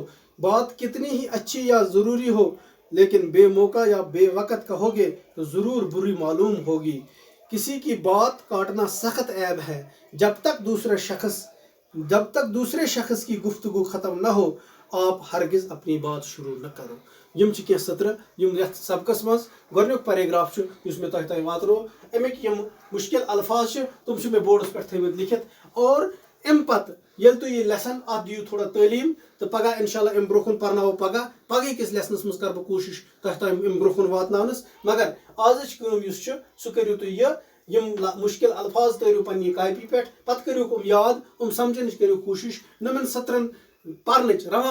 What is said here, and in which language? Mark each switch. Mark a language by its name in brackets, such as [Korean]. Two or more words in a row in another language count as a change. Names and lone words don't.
[Urdu] بات کتنی ہی اچھی یا ضروری ہو، لیکن بےموقع یا بےوقت کہو گے تو ضرور بری معلوم ہوگی. کسی کی بات کاٹنا سخت عیب ہے۔ جب تک دوسرے شخص کی گفتگو ختم نہ ہو، آپ ہرگز اپنی بات شروع نہ کرو. [Kashmiri] यम च कह सत्र यम यथ सबकस मज गोडनुक पैराग्राफ छु युस मे तह वातरो अमिक यम मुश्किल अल्फाज छु तुम छु मे बोर्डस पे थमित लिखित और अम पत यल तु ये लेसन अत दियो थोड़ा तालीम तो पगह इंशाल्लाह अम ब्रोखुन परनावो पगह किस लेसनस मज कर कोशिश तह अम ब्रोखुन वातनावनस मगर आजच कम युस छु सु करियो तु यम मुश्किल अल्फाज तरियो पन्नी कापी पे पत करियो याद समझन करियो कोशिश नमन सत्रन परनच रवा